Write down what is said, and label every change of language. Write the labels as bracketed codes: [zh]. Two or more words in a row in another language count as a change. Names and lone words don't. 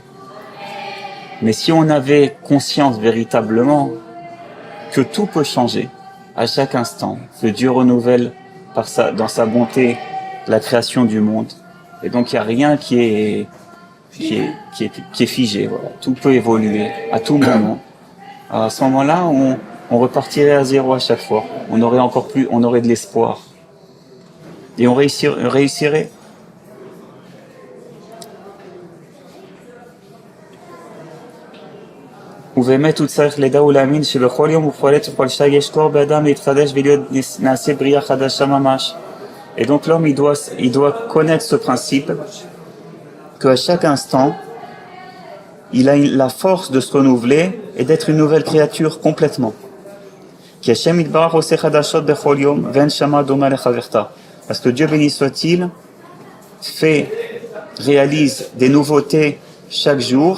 [fr] Mais si on avait conscience véritablement que tout peut changer à chaque instant, que Dieu renouvelle dans sa bonté la création du monde, et donc il n'y a rien qui est figé, voilà. Tout peut évoluer à tout moment. Alors à ce moment-là, on repartirait à zéro à chaque fois. On aurait de l'espoir. Et on réussirait. [he] ובאמת הוא צריך לדע ולהאמין שבכל יום ובכל עת ובכל שעה יש כוח באדם להתחדש ולהיות נעשה בריאה חדשה ממש. [fr] Et donc l'homme, il doit connaître ce principe qu'à chaque instant, il a la force de se renouveler et d'être une nouvelle créature complètement. Parce que Dieu béni soit-il réalise des nouveautés chaque jour.